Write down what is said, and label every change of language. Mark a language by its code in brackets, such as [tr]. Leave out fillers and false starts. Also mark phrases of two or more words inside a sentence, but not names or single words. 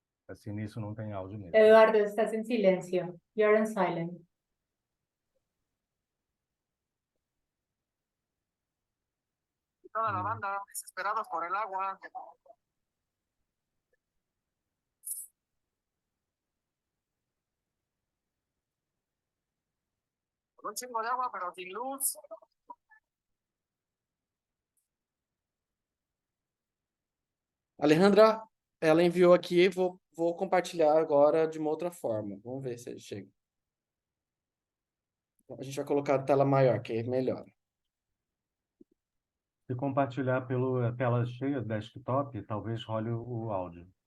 [pt] Esse início não tem áudio mesmo. [es] Eduardo, estás en silencio. [en] You're on silent. [es] Toda la banda, desesperados por el agua. Con un chingo de agua, pero sin luz. [pt] Alejandra, ela enviou aqui, vou compartilhar agora de uma outra forma. Vamos ver se ele chega. A gente vai colocar a tela maior, que é melhor. Se compartilhar pela tela cheia do desktop, talvez role o áudio.